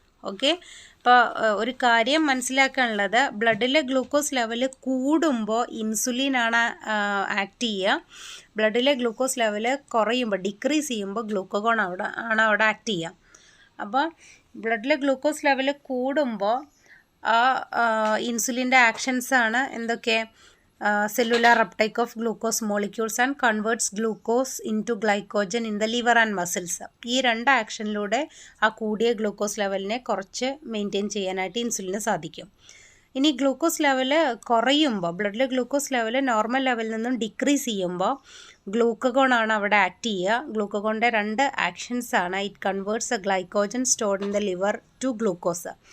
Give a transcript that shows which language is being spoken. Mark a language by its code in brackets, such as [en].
[ml] Okay, അപ്പോൾ ഒരു കാര്യം മനസ്സിലാക്കാനുള്ളത്, ബ്ലഡിലെ ഗ്ലൂക്കോസ് ലെവൽ കൂടുമ്പോൾ ഇൻസുലിനാണ് ആക്ട് ചെയ്യുക. ബ്ലഡിലെ ഗ്ലൂക്കോസ് ലെവൽ കുറയുമ്പോൾ, ഡിക്രീസ് ചെയ്യുമ്പോൾ ഗ്ലൂക്കഗോൺ അവിടെ ആക്ട് ചെയ്യുക. അപ്പോൾ ബ്ലഡിലെ ഗ്ലൂക്കോസ് ലെവൽ കൂടുമ്പോൾ ആ ഇൻസുലിൻ്റെ ആക്ഷൻസാണ് എന്തൊക്കെ? [en] cellular uptake of glucose molecules and converts glucose into glycogen in the liver and muscles. [ml] ഈ രണ്ട് ആക്ഷനിലൂടെ ആ കൂടിയ ഗ്ലൂക്കോസ് ലെവലിനെ കുറച്ച് മെയിൻറ്റെയിൻ ചെയ്യാനായിട്ട് ഇൻസുലിന് സാധിക്കും. ഇനി ഗ്ലൂക്കോസ് ലെവൽ കുറയുമ്പോൾ, ബ്ലഡിലെ ഗ്ലൂക്കോസ് ലെവൽ നോർമൽ ലെവലിൽ നിന്നും ഡിക്രീസ് ചെയ്യുമ്പോൾ ഗ്ലൂക്കഗോൺ ആണ് അവിടെ ആക്ട് ചെയ്യുക. ഗ്ലൂക്കഗോണിൻ്റെ രണ്ട് ആക്ഷൻസ് ആണ്. [en] It converts a glycogen stored in the liver to glucose.